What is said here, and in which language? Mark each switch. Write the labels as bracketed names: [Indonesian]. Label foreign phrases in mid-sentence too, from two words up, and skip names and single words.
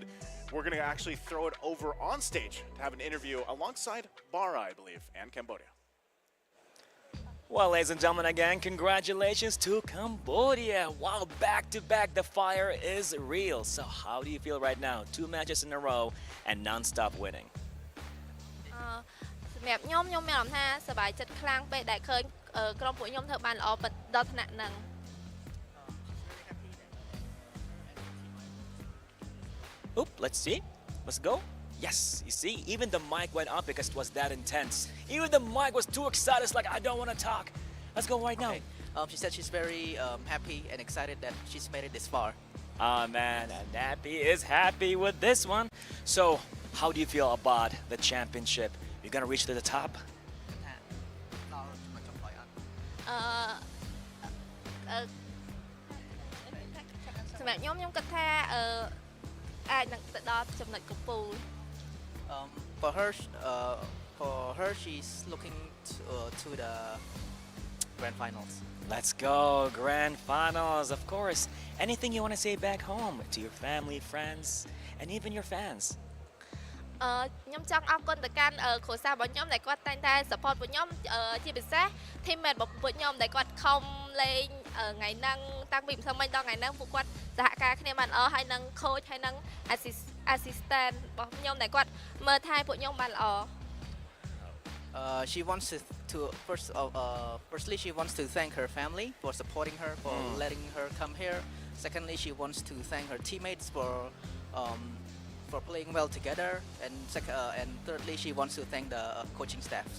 [English] We're going to actually throw it over on stage to have an interview alongside Bara, I believe, and Cambodia. Well, ladies and gentlemen, again, congratulations to Cambodia. Wow, back-to-back, the fire is real. So how do you feel right now? 2 matches in a row and non-stop winning. [Khmer] សម្រាប់ខ្ញុំមានអារម្មណ៍ថាសប្បាយចិត្តខ្លាំងពេកដែលឃើញក្រុមពួកខ្ញុំធ្វើបានល្អដល់ថ្នាក់ហ្នឹង [English] Oop, let's see. Let's go. Yes, you see, even the mic went up because it was that intense. Even the mic was too excited. It's like, I don't want to talk. Let's go right now. She said she's very happy and excited that she's made it this far. Oh man, and Nappy is happy with this one. So, how do you feel about the championship? You're gonna reach to the top? [Khmer] សម្រាប់ខ្ញុំគិតថាអាចនឹងទៅដល់ចំណុចកំពូល [English] For her, she's looking to the grand finals. Let's go, grand finals, of course. Anything you want to say back home to your family, friends, and even your fans? [Khmer] ខ្ញុំចង់អរគុណទៅកាន់គ្រួសាររបស់ខ្ញុំដែលគាត់តែងតែ support ពួកខ្ញុំជាពិសេស teammate របស់ពួកខ្ញុំដែលគាត់ខំលេងថ្ងៃហ្នឹងតាំងពីម្សិលមិញដល់ថ្ងៃហ្នឹងពួកគាត់សហការគ្នាបានល្អហើយនឹង coach ហើយនឹង assistant របស់ខ្ញុំដែលគាត់មើលថែពួកខ្ញុំបានល្អ [English] She wants to firstly she wants to thank her family for supporting her, for letting her come here. Secondly, she wants to thank her teammates for playing well together, and thirdly, she wants to thank the coaching staffs.